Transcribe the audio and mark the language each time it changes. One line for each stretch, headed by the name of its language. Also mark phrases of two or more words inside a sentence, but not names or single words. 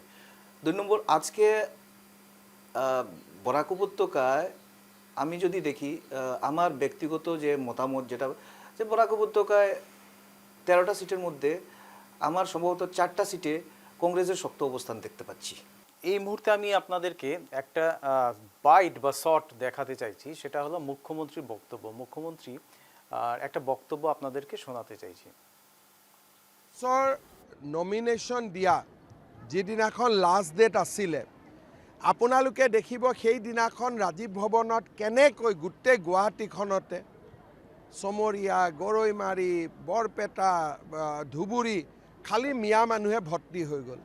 Bangla: 2 নম্বর, আজকে বরাক উপত্যকায় আমি যদি দেখি, আমার ব্যক্তিগত যে মতামত যেটা, যে বরাক উপত্যকায় 13টা সিটের মধ্যে আমার সম্ভবত 4টা সিটে কংগ্রেসের শক্ত অবস্থান দেখতে পাচ্ছি। এই মুহূর্তে আমি আপনাদেরকে একটা বাইট বা শর্ট দেখাতে চাইছি, সেটা হলো মুখ্যমন্ত্রীর বক্তব্য। মুখ্যমন্ত্রী একটা বক্তব্য আপনাদেরকে শোনাতে চাইছি।
Assamese: নমিনেশ্যন দিয়া যিদিনাখন লাষ্ট ডেট আছিলে, আপোনালোকে দেখিব সেইদিনাখন ৰাজীৱ ভৱনত কেনেকৈ গোটেই গুৱাহাটীখনতে চমৰীয়া, গৰৈমাৰী, বৰপেটা, ধুবুৰী খালী মিয়া মানুহে ভৰ্তি হৈ গ'ল।